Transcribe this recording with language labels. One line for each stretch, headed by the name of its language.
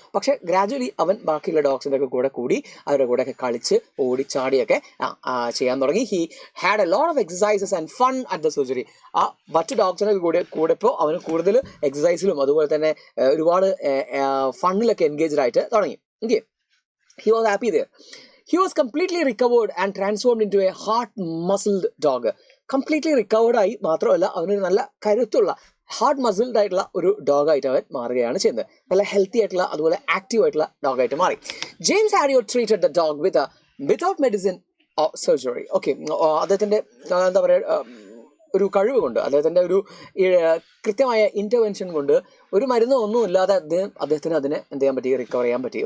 Malayalam: പക്ഷെ ഗ്രാജുവലി അവൻ ബാക്കിയുള്ള ഡോഗ്സിൻ്റെ ഒക്കെ കൂടെ കൂടി അവരുടെ കൂടെയൊക്കെ കളിച്ച് ഓടിച്ചാടിയൊക്കെ ചെയ്യാൻ തുടങ്ങി.
English: He had a lot of exercises and fun at the surgery.
Malayalam: ആ മറ്റു ഡോഗ്സിനൊക്കെ കൂടെ ഇപ്പോൾ അവന് കൂടുതൽ എക്സസൈസിലും അതുപോലെ തന്നെ ഒരുപാട് ഫണ്ണിലൊക്കെ എൻഗേജ്ഡ് ആയിട്ട് തുടങ്ങി.
English: Okay, he was happy there. He was completely recovered and transformed into a heart-muscled dog.
Malayalam: Completely recovered ആയി മാത്രമല്ല, അവനൊരു നല്ല കരുത്തുള്ള ഹാർഡ് മസിൽഡ് ആയിട്ടുള്ള ഒരു ഡോഗായിട്ട് അവൻ മാറുകയാണ് ചെയ്യുന്നത്. നല്ല ഹെൽത്തി ആയിട്ടുള്ള അതുപോലെ ആക്റ്റീവ് ആയിട്ടുള്ള ഡോഗായിട്ട് മാറി. James ഹാരിയോ
English: Treated the dog without medicine surgery.
Malayalam: Okay, അദ്ദേഹത്തിൻ്റെ എന്താ പറയുക ഒരു കഴിവ് കൊണ്ട്, അദ്ദേഹത്തിൻ്റെ ഒരു കൃത്യമായ ഇൻ്റർവെൻഷൻ കൊണ്ട്, ഒരു മരുന്നോ ഒന്നും ഇല്ലാതെ അദ്ദേഹത്തിന് അതിനെ എന്ത് ചെയ്യാൻ പറ്റി, റിക്കവർ ചെയ്യാൻ പറ്റി.